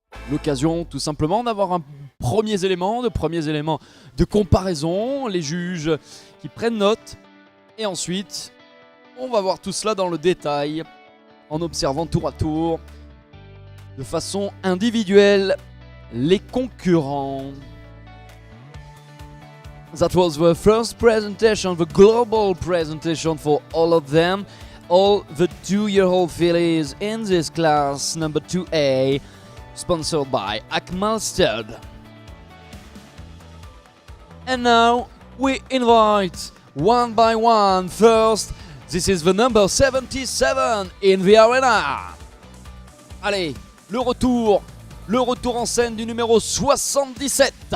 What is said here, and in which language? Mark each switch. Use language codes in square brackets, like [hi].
[fr] L'occasion tout simplement d'avoir un premiers éléments de comparaison, les juges qui prennent note et ensuite on va voir tout cela dans le détail en observant tour à tour de façon individuelle les concurrents. [en] That was the first presentation, the global presentation for all of them, all the 2-year-old fillies in this class number 2A, sponsored by Akmal Stud. And now we invite one by one. First, this is the number 77 in the arena. [fr] Allez, le retour en scène du numéro 77.